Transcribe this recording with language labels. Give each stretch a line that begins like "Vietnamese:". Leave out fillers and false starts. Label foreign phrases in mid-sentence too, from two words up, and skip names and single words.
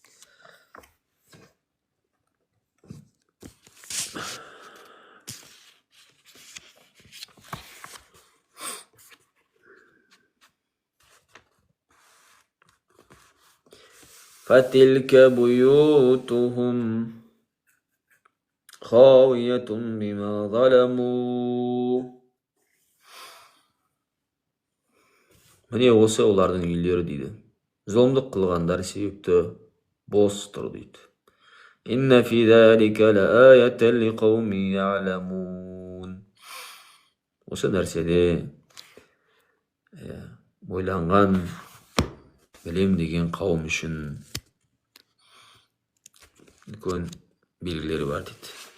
Arabic: فتلك بيوتهم خاوية بما ظلموا.
Kazakh: Міне осы олардың үйлері дейді. Зұлымдық қылғандар себепті бос тұр дейді.
Arabic: إن في ذلك لآية لقوم يعلمون.
Kazakh: Осы нәрседе ойланған білем деген қауым үшін үлкен белгілері бар дейді.